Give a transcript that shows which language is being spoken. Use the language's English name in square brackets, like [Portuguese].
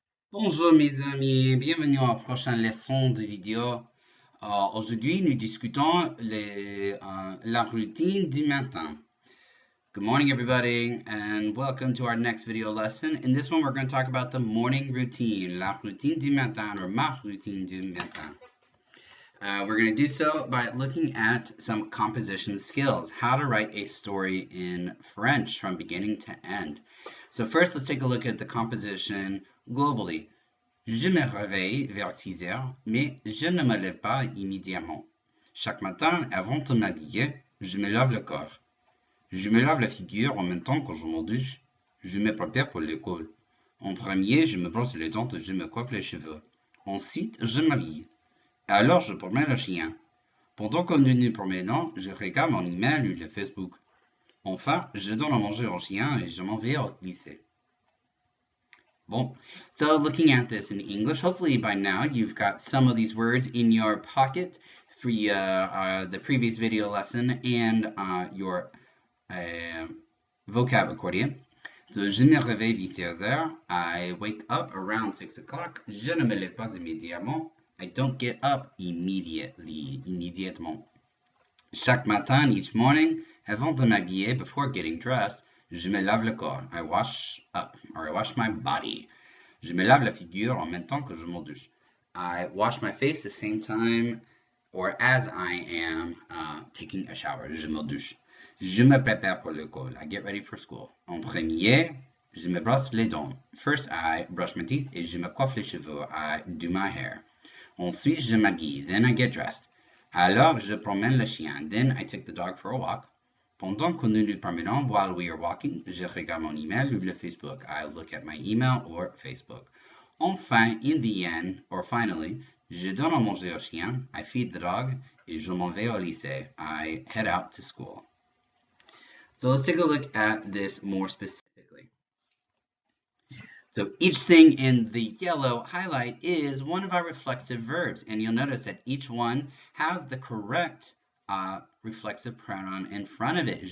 [French] Bonjour mes amis, bienvenue à la prochaine leçon de vidéo. Aujourd'hui, nous discutons la routine du matin. [English] Good morning everybody and welcome to our next video lesson. In this one, we're going to talk about the morning routine, [French] la routine du matin [English] or [French] ma routine du matin. [English] We're going to do so by looking at some composition skills, how to write a story in French from beginning to end. So first, let's take a look at the composition globally. [French] Je me réveille vers 6 heures, mais je ne me lève pas immédiatement. Chaque matin, avant de m'habiller, je me lave le corps. Je me lave la figure en même temps que je me douche. Je me prépare pour l'école. En premier, je me brosse les dents et je me coiffe les cheveux. Ensuite, je m'habille. Alors, je promène le chien. Pendant que nous nous promenons, je regarde mon email ou le Facebook. Enfin, je donne à manger au chien et je m'en vais au lycée. [English] Bon, so looking at this in English, hopefully by now you've got some of these words in your pocket for the previous video lesson and your vocab accordion. So, [French] je me réveille vers 6 heures. [English] I wake up around 6 o'clock. [French] Je ne me lève pas immédiatement. [English] I don't get up immédiatement. [French] Chaque matin, [English] each morning, [French] avant de m'habiller, [English] before getting dressed, [French] je me lave le corps. [English] I wash up, or I wash my body. [French] Je me lave la figure en même temps que je me douche. [English] I wash my face the same time, or as I am taking a shower. [French] Je me douche. Je me prépare pour l'école. [English] I get ready for school. [French] En premier, je me brosse les dents. [English] First, I brush my teeth [French] et je me coiffe les cheveux. [English] I do my hair. [French] Ensuite, je m'habille. [English] Then I get dressed. [French] Alors, je promène le chien. [English] Then I take the dog for a walk. [French] Pendant que nous nous promenons, [English] while we are walking, [French] je regarde mon email ou le Facebook. [English] I look at my email or Facebook. [French] Enfin, [English] in the end, or finally, [French] je donne à manger au chien. [English] I feed the dog. [French] Et je m'en vais au lycée. [English] I head out to school. So let's take a look at this more specifically. So each thing in the yellow highlight is one of our reflexive verbs, and you'll notice that each one has the correct reflexive pronoun in front of it.